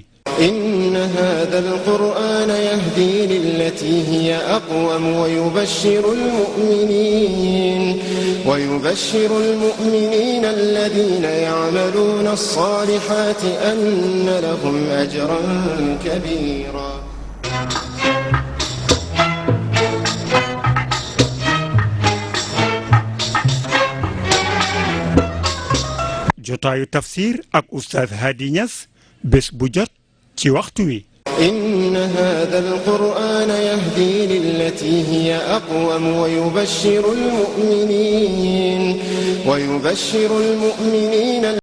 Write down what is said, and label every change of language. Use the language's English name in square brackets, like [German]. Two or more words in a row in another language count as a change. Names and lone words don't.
[Arabic] إن هذا القرآن يهدي للتي هي أقوم ويبشر المؤمنين الذين يعملون الصالحات أن لهم أجرا كبيرا [Wolof] jotaayu tafsir ak oustaz Hady Niass bés bu jot ci waxtu wi [Arabic] إن هذا القرآن يهدي للتي هي أقوم ويبشر المؤمنين